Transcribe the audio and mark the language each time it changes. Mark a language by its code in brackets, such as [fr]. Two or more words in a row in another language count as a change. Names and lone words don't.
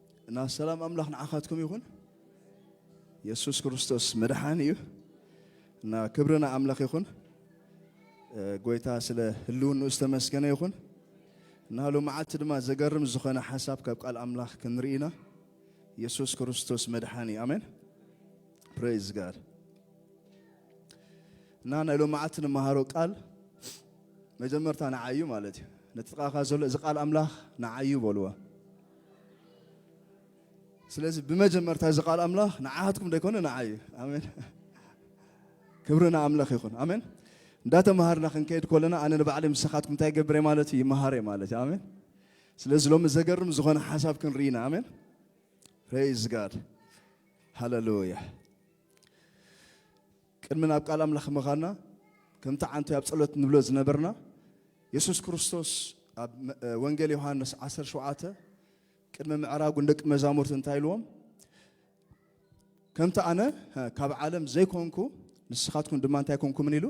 [ti] እና ሰላም አምላክ ንዓኻትኩም ይኹን ኢየሱስ ክርስቶስ መድኃኒ እዩ እና ክብርና አምላክ ይኹን ጎይታ ስለ ህልውናኡ ዝተመስገነ ይኹን እና ሎማዓት ድማ ዘገርም ዝኾነ ሐሳብ ካብ ቃል አምላክ ክንሪኢና ኢየሱስ ክርስቶስ መድኃኒ አሜን [en] praise god [ti] እና ሎማዓት ንመሃሮ ቃል መጀመርታ ንዓዩ ማለት እዩ ነጥቃኻ ዘሎ እዚ ቃል አምላክ ንዓዩ በልዋ ስለዚህ በመጀመርታ እዚ ቃል አምላክ ንዓሃትኩም ደይኮነ ንዓዩ አሜን ክብርና አምላክ ይኹን አሜን እንዳተማሃርና ክንከይድ ኮለና አነ ንባዕለ ምስኻትኩም እንታይ ገብረ ማለት ይመሃረ ማለት አሜን ስለዚህ ሎም ዘገርም ዝኾነ ሐሳብ ክንሪና አሜን [en] praise god [ti] ሃሌሉያ ቅድምና ኣብ ቃል አምላክ መኻና ከምታ አንተ ኣብ ጸሎት ንብሎ ዝነበርና ኢየሱስ ክርስቶስ ኣብ ወንጌል ዮሐንስ 17 ቅድመ ምዕራጉ እንደቅ መዛሙርት እንታይ ኢልዎም ከምታ አነ ካብ ዓለም ዘይኮንኩ ንስኻትኩም ድማ እንታይ ኮንኩም ኢሉ